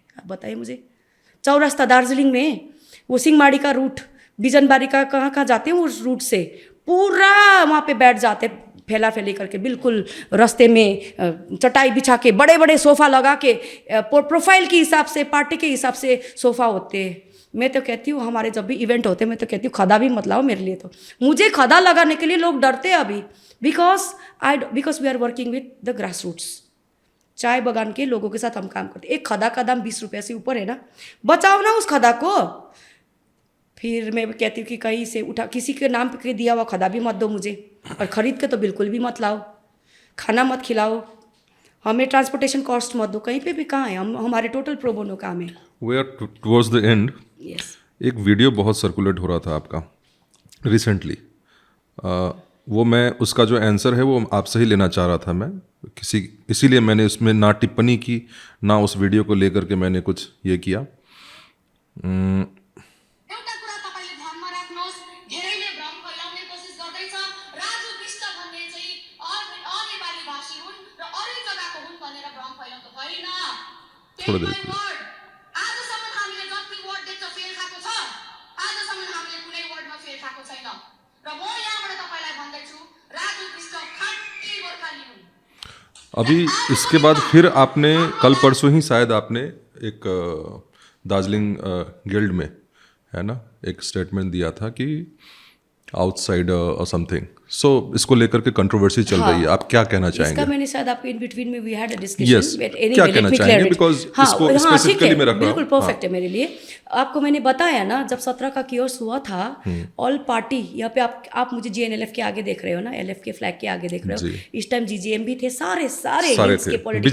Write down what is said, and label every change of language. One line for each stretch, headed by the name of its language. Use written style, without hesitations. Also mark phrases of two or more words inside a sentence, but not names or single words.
Hindi: आप बताइए मुझे, चौरास्ता दार्जिलिंग में वो सिंहमारी का रूट, बिजनबारी का कहाँ कहाँ जाते हैं उस रूट से पूरा वहाँ पे बैठ जाते फैला फैली करके, बिल्कुल रास्ते में चटाई बिछा के बड़े बड़े सोफ़ा लगा के प्रोफाइल के हिसाब से पार्टी के हिसाब से सोफ़ा होते हैं। मैं तो कहती हूँ हमारे जब भी इवेंट होते हैं मैं तो कहती हूँ खदा भी मत लाओ मेरे लिए। तो मुझे खदा लगाने के लिए लोग डरते हैं अभी,
English: because we are working with the grass roots.
Hindi: चाय बगान के लोगों के साथ हम काम करते। एक खदा का दाम 20 रुपये से ऊपर है ना, बचाओ ना उस खदा को। फिर मैं कहती हूँ कि कहीं से उठा किसी के नाम पे दिया हुआ खदा भी मत दो मुझे, और ख़रीद के तो बिल्कुल भी मत लाओ, खाना मत खिलाओ, हमें ट्रांसपोर्टेशन कॉस्ट मत दो। कहीं पे भी कहाँ है, हम हमारे टोटल
Latin: pro bono
Hindi: काम है।
English: we are towards the end.
Hindi: यस, एक वीडियो बहुत सर्कुलेट हो रहा था आपका रिसेंटली, वो मैं उसका जो आंसर है वो आपसे ही लेना चाह रहा था मैं, इसीलिए मैंने उसमें ना टिप्पणी की ना उस वीडियो को लेकर के मैंने कुछ ये किया।
Nepali: एउटा कुरा तपाईले ध्यानमा राख्नुहोस्, धेरैले भ्रम फैलाउने कोसिस गर्दैछ राजु बिष्ट भन्ने चाहिँ अनेपाली भाषी हुन् र अरू जग्गाको हुन् भनेर भ्रम फैलाउनु भएन।
Hindi: थोड़ा देर
English: Take my word,
Nepali: आजसम्म हामीले जति वर्ड देख्छ फेल खाएको छ, आजसम्म हामीले कुनै वर्डमा फेल खाएको छैन। र म यहाँबाट तपाईलाई भन्दैछु राजु बिष्ट खाँटी गोर्खाली हुन्।
Hindi: अभी इसके बाद फिर आपने कल परसों ही शायद आपने एक दार्जिलिंग गिल्ड में है ना एक स्टेटमेंट दिया था कि आउटसाइडर और समथिंग, सो इसको लेकर के कंट्रोवर्सी चल रही है, आप क्या कहना चाहेंगे? इसका मैंने शायद आपके
English: in between
Hindi: में
English: we had a
Hindi: Yes. डिस्कशन। क्या कहना चाहेंगे? Because इसको specifically मैं रख रहा हूँ। बिल्कुल परफेक्ट है मेरे लिए। आपको मैंने बताया ना जब 17 का कियोर्स हुआ था,
English: all party
Hindi: यहाँ पे आप मुझे जीएनएलएफ के आगे देख रहे हो ना, एलएफ के फ्लैग के आगे देख रहे हो, इस टाइम जीजीएम भी थे, सारे हिल्स के पॉलिटिकल